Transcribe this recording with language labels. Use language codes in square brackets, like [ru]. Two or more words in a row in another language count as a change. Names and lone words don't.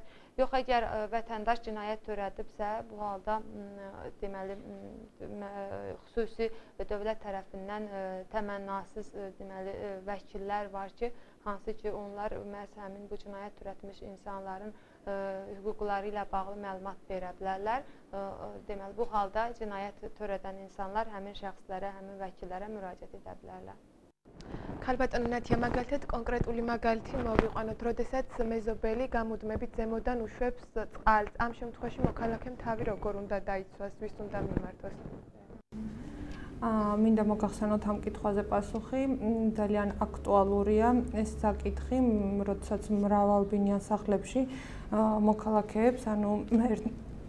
[az] Yox, əgər vətəndaş cinayət törədibsə, bu halda deməli xüsusi dövlət tərəfindən təmənnasız deməli vəkillər var ki, hansı ki, onlar məhz həmin bu cinayət törətmiş insanların hüquqları ilə bağlı məlumat verə bilərlər. Deməli, bu halda cinayət törədən insanlar həmin şəxslərə, həmin vəkillərə müraciət edə bilərlər. [ka] ქალბატონო ნათია, მაგალითად კონკრეტული მაგალითი მოვიყვანოთ, როდესაც მეზობელი გამუდმებით ზემოდან უშვებს წყალს. ამ შემთხვევაში მოქალაქემ თავი როგორ უნდა დაიცვას, ვის უნდა მიმართოს? მინდა მოგახსენოთ ამ კითხვაზე პასუხი, ძალიან აქტუალურია ეს საკითხი, როდესაც მრავალბინიან სახლებში მოქალაქეებს, ანუ